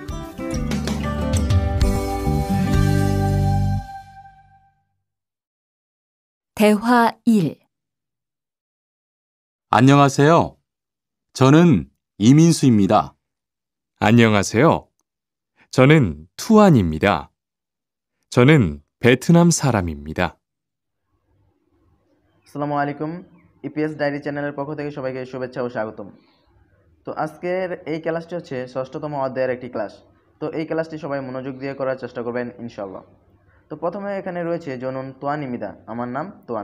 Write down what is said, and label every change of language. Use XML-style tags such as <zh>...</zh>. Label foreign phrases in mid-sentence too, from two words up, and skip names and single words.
<ko>대화 1. 안녕하세요. 저는 이민수입니다. 안녕하세요. 저는 투안입니다. 저는 베트남 사람입니다.</ko> <ar>السلام عليكم</ar> <bn>ইপিএস ডায়েরি চ্যানেলের পক্ষ থেকে সবাইকে শুভেচ্ছা ও স্বাগতম। তো আজকের এই ক্লাসটি হচ্ছে ষষ্ঠতম অধ্যায়ের একটি ক্লাস। তো এই ক্লাসটি সবাই মনোযোগ দিয়ে করার চেষ্টা করবেন ইনশাআল্লাহ। তো প্রথমে এখানে রয়েছে</bn> <ko>저는 투안입니다,</ko> <bn>আমার নাম তোয়ান।</bn>